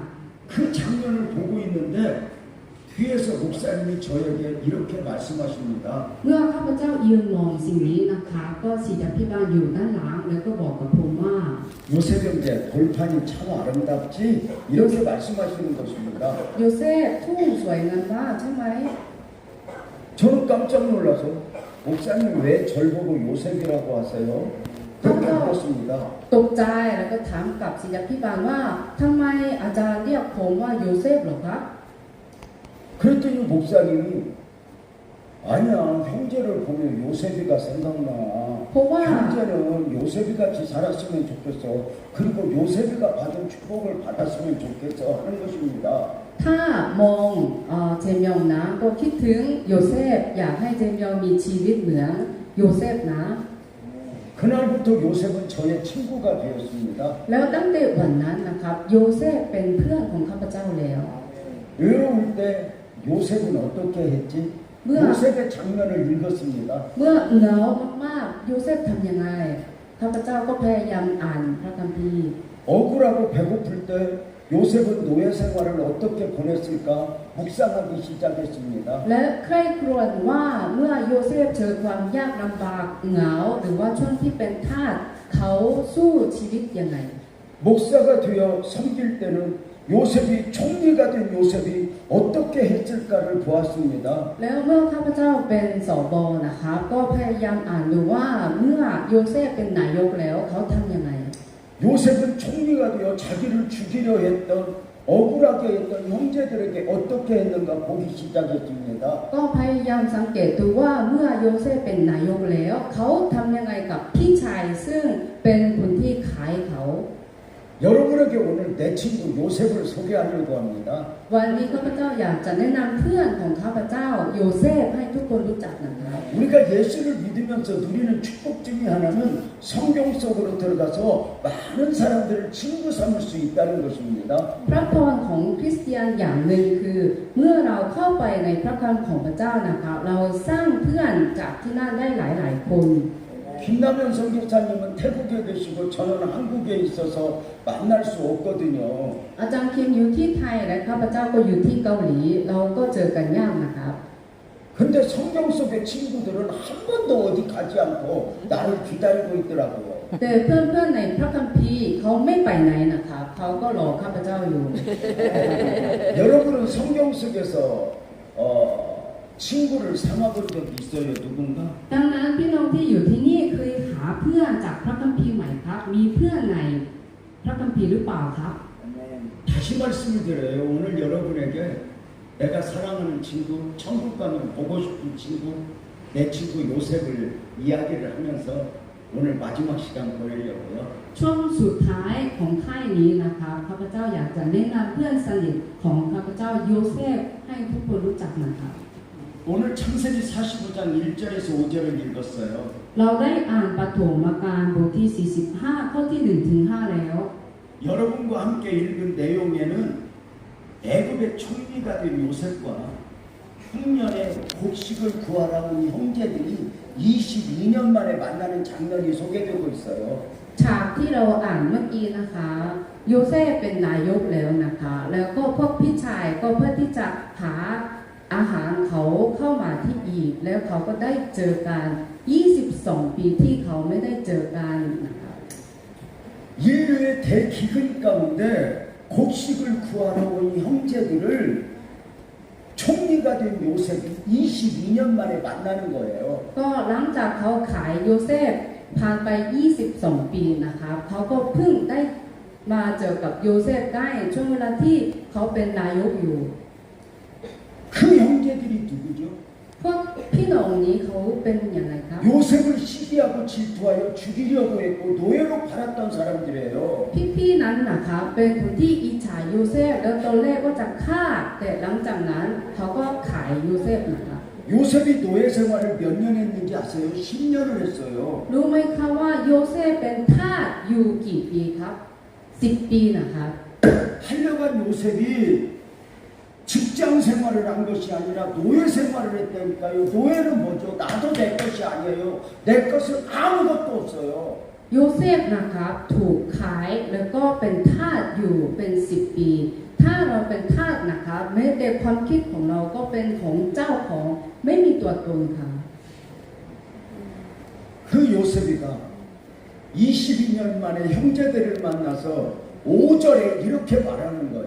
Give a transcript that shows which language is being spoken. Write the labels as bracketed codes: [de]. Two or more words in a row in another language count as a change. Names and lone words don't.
[ko] 그 장면을 보고 있는데 뒤에서 목사님이 저에게 이렇게 말씀하십니다. [th] เมื่อข้าพเจ้ายืนมองสิ่งนี้นะคะก็ศิษยาภิบาลอยู่ด้านหลังแล้วก็บอกกับผมว่า [ko] 요셉인데 돌판이 참 아름답지? 이렇게 말씀하시는 것입니다. [th] โยเซฟทุ่งสวยงามมากใช่ไหม [ko] 저는 깜짝 놀라서 목사님 왜 절 보고 요셉이라고 하세요? 그렇게 물었습니다. [th] ตกใจแล้วก็ถามกับศิษยาภิบาลว่าทำไมอาจารย์เรียกผมว่าโยเซฟหรอครับ [ko] 그랬더니 목사님이 아니야 형제를 보면 요셉이가 생각나. 보아. 형제는 요셉이 같이 살았으면 좋겠어. 그리고 요셉이가 받은 축복을 받았으면 좋겠어 하는 것입니다. [th] ถ้ามองเจมยองนะก็คิดถึงโยเซฟอยากให้เจมยองมีชีวิตเหมือนโยเซฟนะ [ko] 그날부터 요셉은 저의 친구가 되었습니다. [th] แล้วตั้งแต่วันนั้นนะครับโยเซฟเป็นเพื่อนของข้าพเจ้าแล้ว [ko] 외로울 때 요셉은 어떻게 했지? 요셉의 장면을 읽었습니다. [th] เมื่อเหงามากๆโยเซฟทำยังไงข้าพเจ้าก็พยายามอ่านพระคัมภีร์ [ko] 억울하고 배고플 때 요셉은 노예 생활을 어떻게 보냈을까 묵상하기 시작했습니다. [th] และใคร่ครวญว่าเมื่อโยเซฟเจอความยากลำบากเหงาหรือว่าช่วงที่เป็นทาสเขาสู้ชีวิตยังไง [ko] 목사가 되어 섬길 때는 요셉이 총리가 된 요셉이 어떻게 했을까를 보았습니다. [th] แล้วเมื่อข้าพเจ้าเป็นสบนะครับก็พยายามอ่านดูว่าเมื่อโยเซฟเป็นนายกแล้วเขาทำยังไง [ko] 요셉은 총리가 되어 자기를 죽이려 했던 억울하게 했던 형제들에게 어떻게 했는가 보기 시작했습니다. [th] ก็พยายามสังเกตดูว่าเมื่อโยเซฟเป็นนายกแล้วเขาทำยังไงกับพี่ชายซึ่งเป็นคนที่ขายเขา [ko] 여러분에게 오늘 내 친구 요셉을 소개하려고 합니다. [th] วันนี้ข้าพเจ้าอยากจะแนะนำเพื่อนของข้าพเจ้าโยเซฟให้ทุกคนรู้จักนะครับ [ko] 우리가 예수를 믿으면서 누리는 축복 중에 하나는 성경 속으로 들어가서 많은 사람들을 친구 삼을 수 있다는 것입니다. [th] พระพรของคริสเตียนอย่างหนึ่งคือเมื่อเราเข้าไปในพระคำของพระเจ้านะครับเราสร้างเพื่อนจากที่นั่นได้หลายๆคน [ko] 김남현 선교사님은 태국에 계시고 저는 한국에 있어서 만날 수 없거든요. [th] อาจารย์คิมอยู่ที่ไทยและข้าพเจ้าก็อยู่ที่เกาหลีเราก็เจอกันยากนะครับ [ko] 근데 성경 속의 친구들은 한 번도 어디 가지 않고 나를 기다리고 있더라고요. [th] แต่เพื่อนๆในพระคัมภีร์เขาไม่ไปไหนนะครับเขาก็รอข้าพเจ้าอยู่ [ko] 여러분은 성경 속에서 친구를 삼아본 적이 있어요, 누군가? [th] ดังนั้นพี่น้องที่อยู่ที่นี่เคยหาเพื่อนจากพระคัมภีร์ไหมครับมีเพื่อนในพระคัมภีร์หรือเปล่าครับ [ko] 다시 말씀을 드려요. 오늘 여러분에게 내가 사랑하는 친구, 천국 가면 보고 싶은 친구, 내 친구 요셉을 이야기를 하면서 오늘 마지막 시간 보내려고요. [th] ช่วงสุดท้ายของค่ายนี้นะครับข้าพเจ้าอยากจะแนะนำเพื่อนสนิทของข้าพเจ้าโยเซฟให้ทุกคนรู้จักนะครับ [ko] 오늘 창세기 45장 1절에서 5절을 읽었어요. [th] เราได้อ่านปฐมกาลบทที่ 45 ข้อที่ 1 ถึง 5 แล้ว [ko] 여러분과 함께 읽은 내용에는 애굽의 총리가 된 요셉과 흉년의 곡식을 구하러 온 형제들이 22년 만에 만나는 장면이 소개되고 있어요. [th] ฉากที่เราอ่านเมื่อกี้นะคะโยเซฟเป็นนายกแล้วนะคะแล้วก็พวกพี่ชายก็เพื่อที่จะหาอาหารเขาเข้ามาที่อียิปต์แล้วเขาก็ได้เจอกัน22 ปีที่เขาไม่ได้เจอกันนะคะ [ko] 인류의 대기근 가운데 곡식을 구하러 온 형제들을 총리가 된 요셉이 22년 만에 만나는 거예요. [th] ก็หลังจากเขาขายโยเซฟผ่านไป22 ปีนะคะเขาก็เพิ่งได้มาเจอกับโยเซฟได้ช่วงเวลาที่เขาเป็นนายกอยู่ [ko] 그 형제들이 누구죠? [th] พวกพี่น้องนี้เขาเป็นอย่างไรครับ [ko] 요셉을 시기하고 질투하여 죽이려고 했고 노예로 팔았던 사람들이에요. [th] พี่ๆนั้นนะครับเป็นคนที่อิจฉาโยเซฟแล้วตอนแรกก็จะฆ่าแต่หลังจากนั้นเขาก็ขายโยเซฟนะครับ [ko] 요셉이 노예 생활을 몇 년 했는지 아세요? 10년을 했어요. [th] รู้ไหมครับว่าโยเซฟเป็นทาสอยู่กี่ปีครับ10 ปีนะครับ [ko] 하려간 요셉이 직장 생활을 한 것이 아니라 노예 생활을 했다니까요. 노예는 뭐죠? 나도 내 것이 아니에요. 내 것은 아무것도 없어요. [th] โยเซฟนะครับถูกขายแล้วก็เป็นทาสอยู่เป็น10 ปี ถ้าเราเป็นทาสนะครับแม้แต่ความคิดของเราก็เป็นของเจ้าของไม่มีตัวตนค่ะ [ko] 그 요셉이가 22년 만에 형제들을 만나서 5절에 이렇게 말하는 거예요.